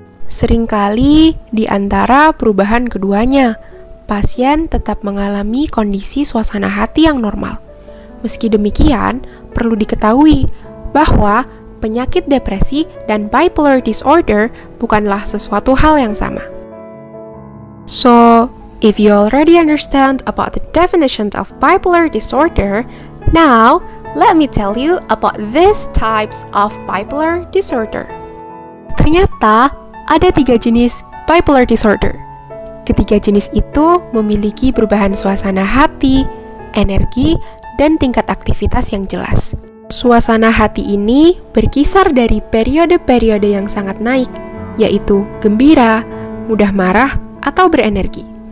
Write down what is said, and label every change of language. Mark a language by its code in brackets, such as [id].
[id] Seringkali di antara perubahan keduanya, pasien tetap mengalami kondisi suasana hati yang normal. Meski demikian, perlu diketahui bahwa penyakit depresi dan bipolar disorder bukanlah sesuatu hal yang sama. [en] So, if you already understand about the definition of bipolar disorder, now let me tell you about these types of bipolar disorder. [id] Ternyata ada 3 jenis bipolar disorder. Ketiga jenis itu memiliki perubahan suasana hati, energi, dan tingkat aktivitas yang jelas. Suasana hati ini berkisar dari periode-periode yang sangat naik, yaitu gembira, mudah marah, atau berenergi.